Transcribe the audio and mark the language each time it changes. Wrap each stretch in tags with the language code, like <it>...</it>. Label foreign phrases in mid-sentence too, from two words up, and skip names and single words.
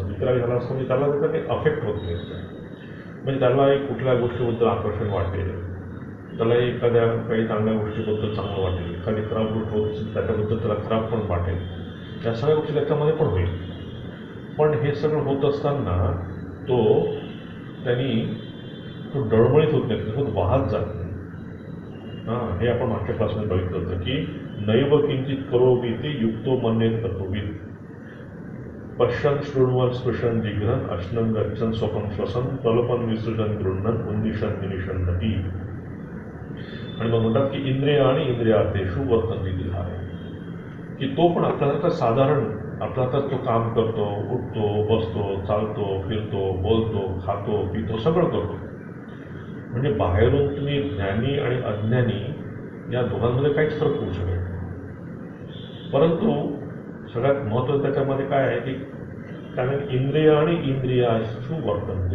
<mr>वितरागी झाला असतो म्हणजे त्याला त्याचा काही अफेक्ट होत नाही. म्हणजे त्याला एक कुठल्या गोष्टीबद्दल आकर्षण वाटेल, त्याला एखाद्या काही चांगल्या गोष्टीबद्दल चांगलं वाटेल, एखादी खराब गोष्ट होत असेल त्याच्याबद्दल त्याला खराब पण वाटेल. या सगळ्या गोष्टी त्याच्यामध्ये पण होईल. पण हे सगळं होत असताना तो डळमळीत होत नाही, त्याच्यात वाहत जात नाही. हे आपण मागच्या क्लासमध्ये बघितलं होतं की</mr> <sa>नैव किंचित करोमि ते युक्तो मन्येत तत्त्वविद. पश्यन् शृण्वन् स्पृशन् जिघ्रन् अश्नन् गच्छन् स्वपन् श्वसन् प्रलोभन् विसृजन् गृह्णन् उन्निशन् निमिषन्नपि.</sa> <mr>आणि मग म्हणतात की इंद्रिय आणि</mr> <sa>इंद्रियार्थेषु वर्तन्ते विहारे.</sa> <mr>की तो पण आपल्यासारखा साधारण आपल्यासारखा तो काम करतो, उठतो, बसतो, चालतो, फिरतो, बोलतो, खातो, पितो, सगळं करतो. म्हणजे बाहेरून तुम्ही ज्ञानी आणि अज्ञानी या दोघांमध्ये काहीच फरक होऊ शकत नाही. परंतु सगळ्यात महत्त्वाचं त्याच्यामध्ये काय आहे की कारण इंद्रिय आणि</mr> <sa>इंद्रियाशू वर्तनते.</sa>